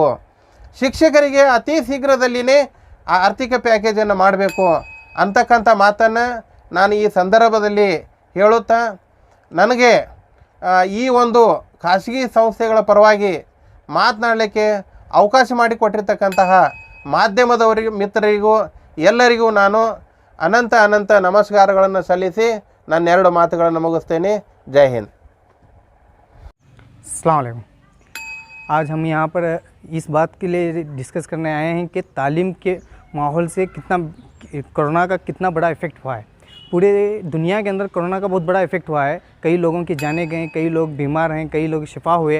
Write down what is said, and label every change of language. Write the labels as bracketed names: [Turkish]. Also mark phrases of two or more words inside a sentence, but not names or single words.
[Kannada] ಶಿಕ್ಷಕರಿಗೆ ಅತಿ ಶೀಘ್ರದಲ್ಲಿಯೇ ಆ ಆರ್ಥಿಕ ಪ್ಯಾಕೇಜನ್ನು ಮಾಡಬೇಕು ಅಂತಕ್ಕಂಥ ಮಾತನ್ನು ನಾನು ಈ ಸಂದರ್ಭದಲ್ಲಿ ಹೇಳುತ್ತಾ, ನನಗೆ ಈ ಒಂದು ಖಾಸಗಿ ಸಂಸ್ಥೆಗಳ ಪರವಾಗಿ ಮಾತನಾಡಲಿಕ್ಕೆ ಅವಕಾಶ ಮಾಡಿಕೊಟ್ಟಿರ್ತಕ್ಕಂತಹ ಮಾಧ್ಯಮದವರಿಗೂ ಮಿತ್ರರಿಗೂ ಎಲ್ಲರಿಗೂ ನಾನು ಅನಂತ ನಮಸ್ಕಾರಗಳನ್ನು ಸಲ್ಲಿಸಿ ನನ್ನ 2 ಮಾತುಗಳನ್ನು ಮುಗಿಸ್ತೇನೆ. ಜೈ ಹಿಂದ್. [Arabic] السلام عليكم. [Hindi] आज हम यहाँ पर इस बात के लिए डिस्कस करने आए हैं कि तालीम के माहौल से कोरोना का कितना बड़ा इफ़ेक्ट हुआ है। पूरे दुनिया के अंदर कोरोना का बहुत बड़ा इफ़ेक्ट हुआ है। कई लोगों की जाने गए, कई लोग बीमार हैं, कई लोग शिफा हुए।